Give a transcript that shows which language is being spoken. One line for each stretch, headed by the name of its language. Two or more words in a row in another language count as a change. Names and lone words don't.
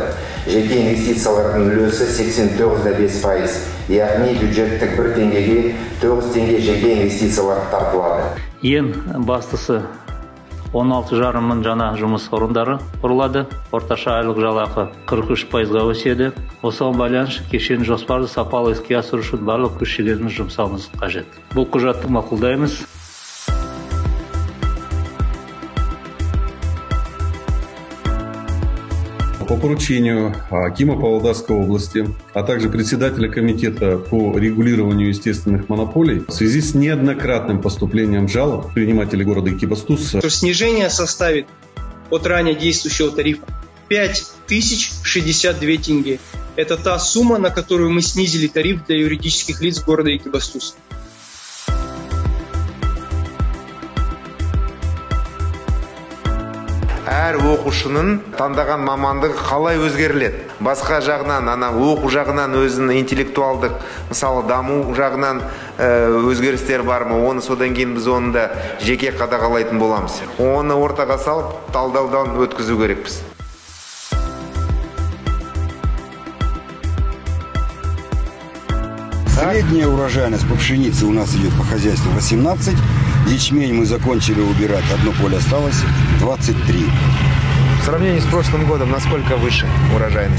Kazakh: Жеке инвестициялардың үлесі 89,5%, яғни бюджеттік 1 теңгеге 9 теңге жеке инвестициялар тартылады. Ең бастысы 16,5 мың жаңа жұмыс орындары құрылады. Орташа айлық жалақы 43%-ға өседі. Осыған байланысты кешен жоспарды сапалы іске асыру үшін барлық күш-жігеріміз жұмсауымыз қажет. Бұл құжатты мақұлдаймыз.
Russian: По поручению Акима Павлодарской области, а также председателя комитета по регулированию естественных монополий, в связи с неоднократным поступлением жалоб предпринимателей города Экибастуз, снижение составит от ранее действующего тарифа 5062 тенге. Это та сумма, на которую мы снизили тариф для юридических лиц города Экибастуз.
Kazakh: Әр оқушының таңдаған мамандығы қалай өзгеріледі? Басқа жағынан, оқу жағынан өзінің интеллектуалдық, мысалы даму жағынан өзгерістер бар ма? Оны содан кейін біз оны да жеке қадағалайтын боламыз. Оны ортаға салып, талдаудан өткізу керекпіз.
Russian: Средняя урожайность по пшенице у нас идет по хозяйству 18. Ячмень мы закончили убирать, одно поле осталось, 23. В сравнении с прошлым годом, насколько выше урожайность?